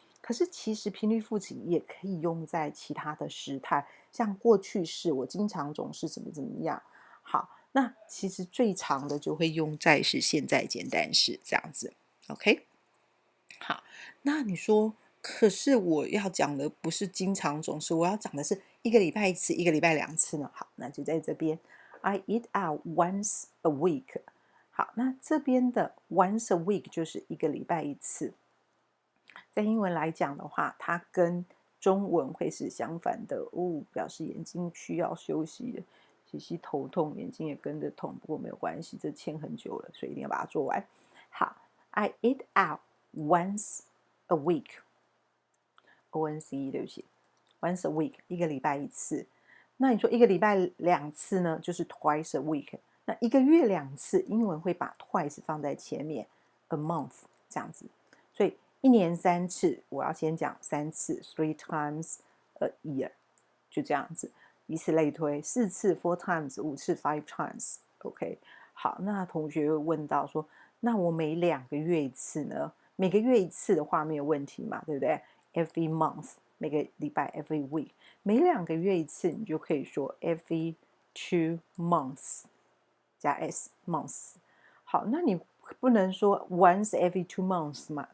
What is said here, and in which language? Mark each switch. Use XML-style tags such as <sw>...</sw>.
<zh>可是其实频率副词也可以用在其他的时态，像过去式，我经常总是怎么样。好，那其实最常的就会用在是现在简单式这样子。 OK， 好，那你说，可是我要讲的不是经常总是，我要讲的是一个礼拜1次，一个礼拜2次呢。好，那就在这边</zh> <en>I eat out once a week。</en> <zh>好，那这边的 once a week 就是一个礼拜1次。在英文来讲的话，它跟中文会是相反的表示眼睛需要休息了。其实头痛，眼睛也跟着痛，不过没有关系，这欠很久了，所以一定要把它做完。</zh> <en>好 ，I eat out once a week。ONCE</en> <zh>对不起</zh> <en>，once a week</en> <zh>一个礼拜1次。那你说一个礼拜2次呢，就是 twice a week。那一个月2次，英文会把 twice 放在前面 ，a month 这样子。所以一年3次，我要先讲3次 ，</zh> <en>three times a year，</en> <zh>就这样子，以此类推。 4次 4 times， 5次 5 times，OK。好，那同学会问到说，那我每2个月1次呢？每个月1次的话没有问题嘛，对不对？Every month， 每个礼拜 every week， 每2个月1次，你就可以说</zh> <en>every 2 months。</en> <zh>加 s months。好，那你不能说</zh> <en>once every 2 months</en> <zh>嘛？</zh>